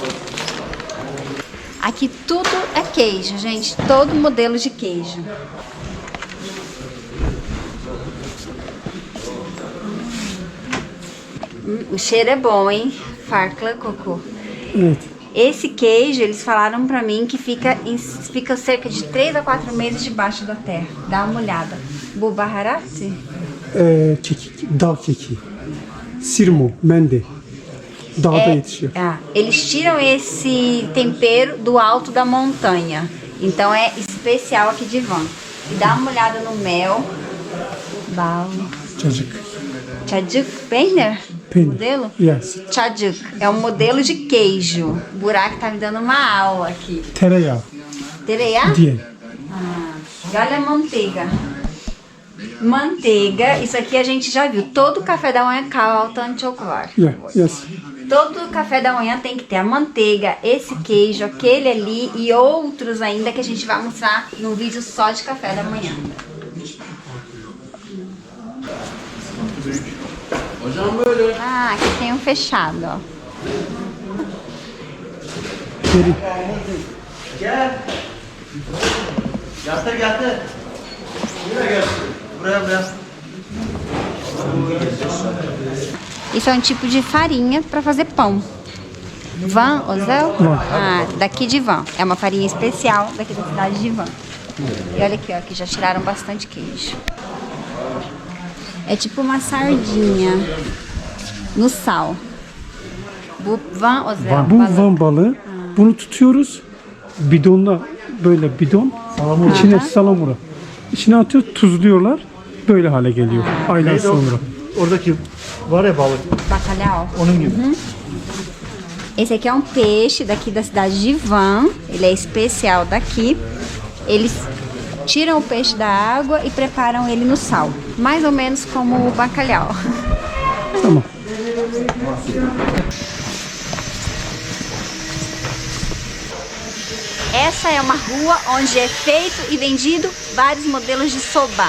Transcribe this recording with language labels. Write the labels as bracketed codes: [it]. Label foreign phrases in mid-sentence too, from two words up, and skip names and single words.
[pt] Aqui tudo é queijo, gente. Todo modelo de queijo. O cheiro é bom, hein? [tr] Farklı koku. [pt] Esse queijo, eles falaram pra mim que fica cerca de 3 a 4 meses debaixo da terra. Dá uma olhada. [tr] Bu baharat? Kekik, dağ kekiği. Sirmo, mende. Dağda yetişiyor. [pt] Eles tiram esse tempero do alto da montanha. Então é especial aqui de Van. E dá uma olhada no mel. [tr] Bal. Cacık. Çacık peynir? Peynir. [pt] Modelo? [en] Yes. [pt] Çacık. É um modelo de queijo. O Burak tá me dando uma aula aqui. [tr] Tereyağı Tereyağı? diye. [pt] Olha a manteiga. Manteiga, isso aqui a gente já viu. Todo café da manhã [tr] caltan çok var. [en] Yeah, yes. [pt] Todo café da manhã tem que ter a manteiga, esse queijo, aquele ali e outros ainda que a gente vai mostrar no vídeo só de café da manhã. Ah, aqui tem um fechado, ó. [tr] Geri. Getir. Buraya gelsin. Buraya. [pt] Isso é um tipo de farinha para fazer pão. Van, Ozel? Ah, daqui de Van. É uma farinha especial daqui da cidade de Van. E olha aqui, ó, que já tiraram bastante queijo. É tipo uma sardinha no sal. [tr] Bu Van, Ozel. Bu Van balığı. Bunu tutuyoruz. Bidonla, böyle bidon. İçine salamura. İçine atıyor, tuzluyorlar. Böyle hale geliyor. Aylar sonra. Oradaki var ya balık. [pt] Bacalhau. [tr] Onun gibi. [pt] Esse aqui é um peixe daqui da cidade de Van. Ele é especial daqui. Eles tiram o peixe da água e preparam ele no sal. Mais ou menos como o bacalhau. [tr] Tamam. [pt] Essa é uma rua onde é feito e vendido vários modelos de soba.